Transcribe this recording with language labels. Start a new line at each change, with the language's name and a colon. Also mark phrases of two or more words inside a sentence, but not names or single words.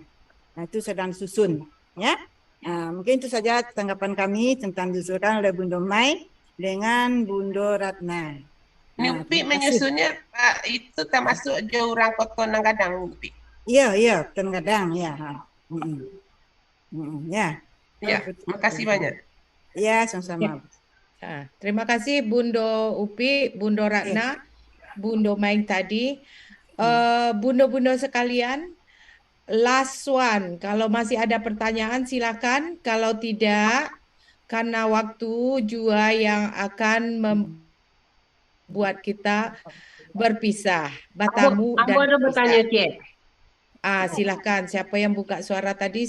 Indonesian: Nah, itu sedang disusun, ya. Mungkin itu saja tanggapan kami tentang disusulkan oleh Bundo Mai dengan Bundo Ratna. Upi menyusunnya itu termasuk Jurang Koto Nanggadang, Upi. Iya, Nanggadang, ya. Ya. Ya, makasih banyak. Ya, sama-sama. Terima kasih Bundo Upi, Bundo Ratna, Bundo Maing tadi. Bundo-bundo sekalian,
English: last one.
Indonesian: Kalau masih ada pertanyaan silakan. Kalau tidak, karena waktu juga yang akan membuat kita berpisah. Batamu dan ada bertanya, Cik. Silakan. Siapa yang buka suara tadi?